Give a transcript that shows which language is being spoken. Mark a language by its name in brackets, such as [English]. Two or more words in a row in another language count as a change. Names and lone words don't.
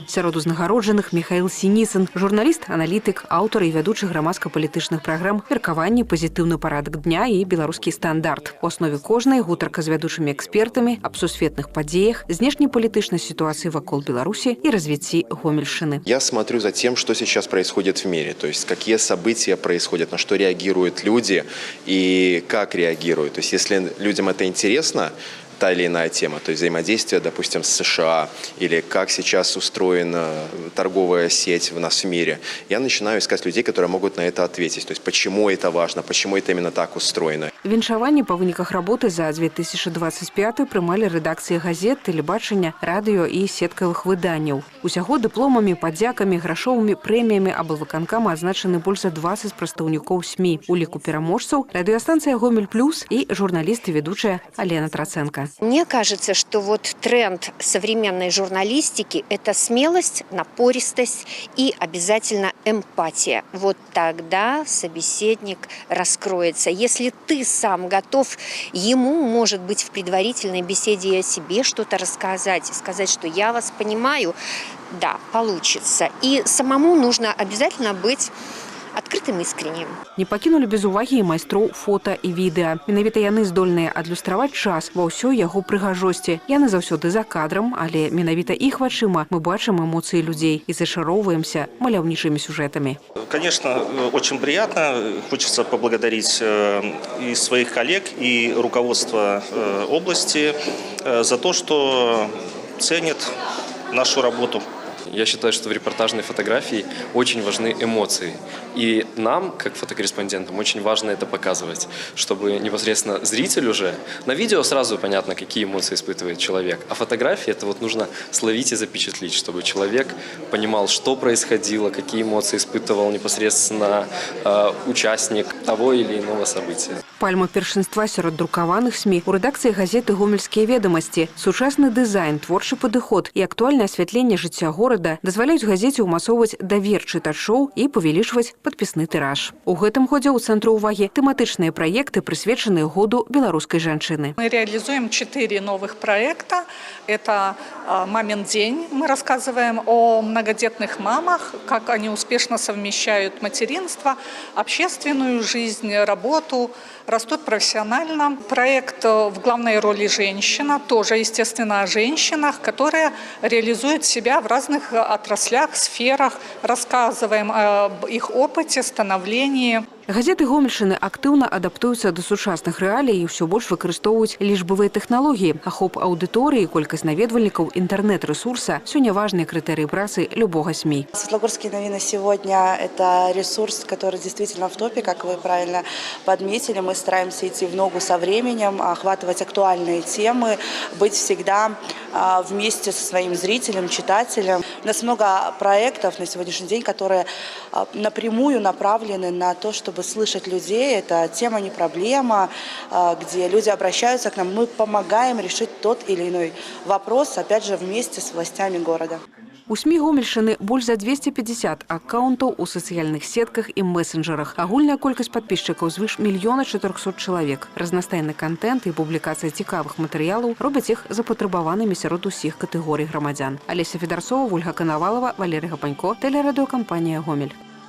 [Belarusian] Сярод узнагароджаных Михаил Синицын, журналіст, аналітык, аўтар і вядучы грамадска-палітычных праграм «Меркаванне», «Пазітыўны парадак дня» і «Беларускі стандарт». У аснове кожнай гутарка з вядучымі экспертамі аб сусветных падзеях, знешнепалітычнай сітуацыі вакол Беларусі і развіцці Гомельшчыны. [Russian] Я смотрю за тем, что сейчас происходит в мире, то есть какие события происходят, на что реагируют люди и как реагируют. То есть если людям это интересно, та или иная тема, то есть взаимодействие, допустим, с США, или как сейчас устроена торговая сеть у нас в мире, я начинаю искать людей, которые могут на это ответить. То есть почему это важно, почему это именно так устроено. [Belarusian] Віншаванне па выніках работы за 2025 прымалі рэдакцыі газет, тэлебачання, радыё і сеткавых выданняў. Усяго дыпломамі, падзякамі, грашовымі прэміямі аблвыканкама адзначаны больш за 20 прадстаўнікоў СМІ. У ліку пераможцаў радыёстанцыя «Гомель Плюс» і журналіст і ведучая Алена Траценко. [Russian] Мне кажется, что вот тренд современной журналистики – это смелость, напористость и обязательно эмпатия. Вот тогда собеседник раскроется. Если ты сам готов, ему, может быть, в предварительной беседе о себе что-то рассказать, сказать, что я вас понимаю, да, получится. И самому нужно обязательно быть [Belarusian] адкрытым і іскреннім. Не пакінулі без увагі і майстроў фота і відэа. Менавіта яны здольныя адлюстраваць час ва ўсёй яго прыгажосці. Яны заўсёды за кадрам, але менавіта іх вачыма мы бачым эмоцыі людзей і зачароўваемся маляўнічымі сюжэтамі. [Russian] Конечно, очень приятно. Хочется поблагодарить и своих коллег, и руководство области за то, что ценит нашу работу. Я считаю, что в репортажной фотографии очень важны эмоции. И нам, как фотокорреспондентам, очень важно это показывать, чтобы непосредственно зритель уже... На видео сразу понятно, какие эмоции испытывает человек, а фотографии это вот нужно словить и запечатлеть, чтобы человек понимал, что происходило, какие эмоции испытывал непосредственно участник того или иного события. [Belarusian] Пальма першынства сярод друкаваных СМІ у рэдакцыі газеты «Гомельскія ведамасці». Сучасны дызайн, творчы падыход і актуальнае асвятленне жыцця горада дазваляюць газеце ўмасоўваць давер чытачоў і павялічваць падпісны тыраж. У гэтым годзе ў цэнтры ўвагі тэматычныя праекты, прысвечаныя году беларускай жанчыны. [Russian] Мы реализуем 4 новых проекта. Это «Мамин день». Мы рассказываем о многодетных мамах, как они успешно совмещают материнство, общественную жизнь, работу, растут профессионально. Проект в главной роли женщина, тоже, естественно, о женщинах, которые реализуют себя в разных отраслях, сферах. Рассказываем об их опыте, становлении. [Belarusian] Газеты Гомельшчыны актыўна адаптуюцца да сучасных рэалій і ўсё больш выкарыстоўваюць лічбавыя тэхналогіі. Ахоп аўдыторыі, колькасць наведвальнікаў, інтэрнэт-рэсурса – сёння важныя крытэрыі працы любога СМІ. [Russian] Светлогорские новины сегодня – это ресурс, который действительно в топе, как вы правильно подметили. Мы стараемся идти в ногу со временем, охватывать актуальные темы, быть всегда вместе со своим зрителем, читателем. У нас много проектов на сегодняшний день, которые напрямую направлены на то, чтобы слышать людей. Это тема, не проблема, где люди обращаются к нам. Мы помогаем решить тот или иной вопрос, опять же, вместе с властями города. [Belarusian] У СМІ Гомельшчыны больш за 250 аккаунтаў у сацыяльных сетках і месенджерах. Агульная колькасць падпісчыкаў звыш 1 400 000 чалавек. Разнастайны контент і публікацыя цікавых матэрыялаў робяць іх запатрабаванымі сярод усіх катэгорый грамадзян. Алеся Федарцова, Ольга Канавалова, Валерий Гапанько, тэлерадыёкампанія «Гомель».